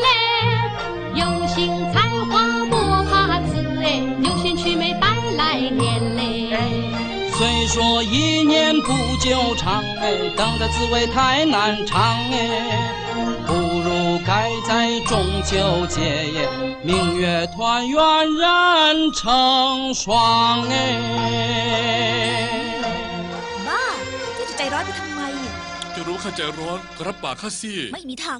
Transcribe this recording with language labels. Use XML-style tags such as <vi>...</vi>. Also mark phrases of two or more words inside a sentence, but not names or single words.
<zh>有心采花莫怕刺哎，有心娶妹带来年嘞。虽说1年不久长哎，等的滋味太难尝哎，不如该在中秋节耶，明月团圆人成双哎。</zh> <th>บ้าเจ้าจะใจร้อนไปทำไม จะรู้ข้าใจร้อนก็รับปากข้าสิ ไม่มีทาง</th>